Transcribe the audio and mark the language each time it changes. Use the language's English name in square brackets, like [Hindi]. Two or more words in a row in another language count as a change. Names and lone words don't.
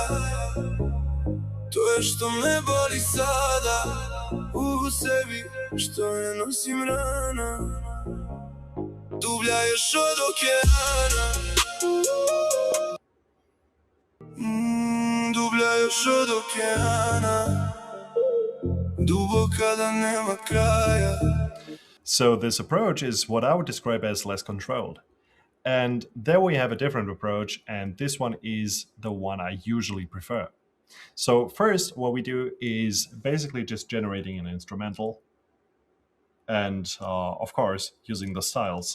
[Serbian] To je što me boli sada u sebi, što ne nosim rana. Dublja još od okeana, dublja još od okeana, duboka da nema kraja. [English] So this approach is what I would describe as less controlled. And there we have a different approach, and this one is the one I usually prefer. So first, what we do is basically just generating an instrumental, and of course, using the styles.